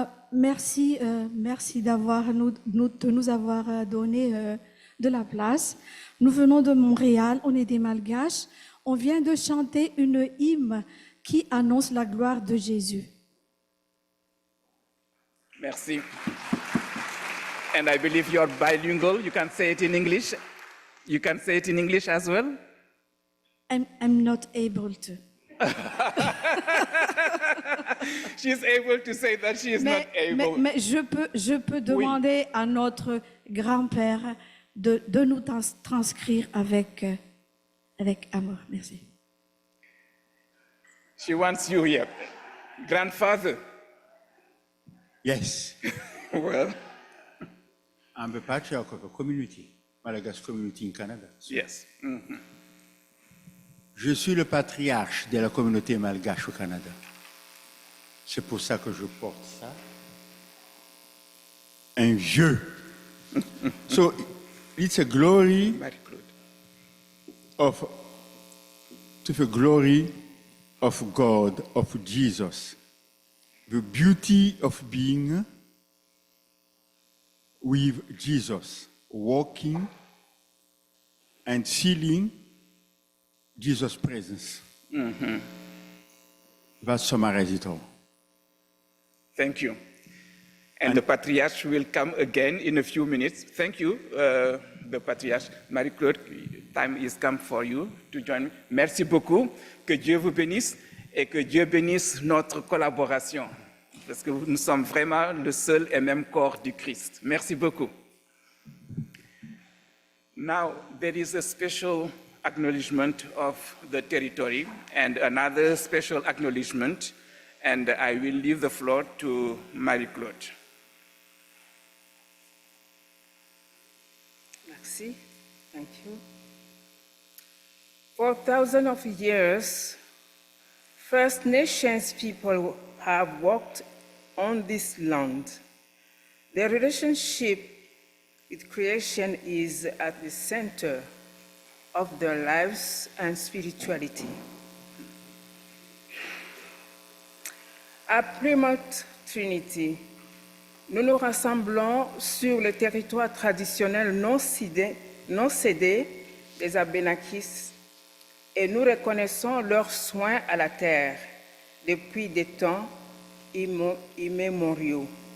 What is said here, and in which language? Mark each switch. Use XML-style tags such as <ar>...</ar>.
<fr>Merci, merci de nous avoir donné de la place. Nous venons de Montréal, on est des Malgaches. On vient de chanter une hymne qui annonce la gloire de Jésus. Merci.</fr> <en>And I believe you're bilingual. You can say it in English. You can say it in English as well. I'm not able to. She's able to say that she is not able.</en> <fr>Mais je peux demander à notre grand-père de nous transcrire avec amour. Merci.</fr> <en>She wants you here. Grandfather, Yes, well, I'm the patriarch of a community, Malagasy community in Canada. yes.</en> <fr>Je suis le patriarche de la communauté malgache au Canada. C'est pour ça que je porte ça. Un vieux.</fr> <en>So it's a glory Marie-Claude. to the glory of God, of Jesus. The beauty of being with Jesus, walking and feeling Jesus' presence. That summarizes it all. Thank you. And the Patriarch will come again in a few minutes. Thank you, the Patriarche. Marie-Claude, time is come for you to join me.</en> <fr>Merci beaucoup. Que Dieu vous bénisse et que Dieu bénisse notre collaboration. Parce que nous sommes vraiment le seul et même corps du Christ. Merci beaucoup.</fr> <en>Now, there is a special acknowledgement of the territory and another special acknowledgement, and I will leave the floor to Marie-Claude.</en> <fr>Merci.</fr> <en>Thank you. For thousands of years, First Nations people have walked on this land. Their relationship with creation is at the center of their lives and spirituality.</en> <fr>À Plymouth Trinity, nous nous rassemblons sur le territoire traditionnel non cédé des Abénakis et nous reconnaissons leurs soins à la terre depuis des temps immémoriaux.</fr>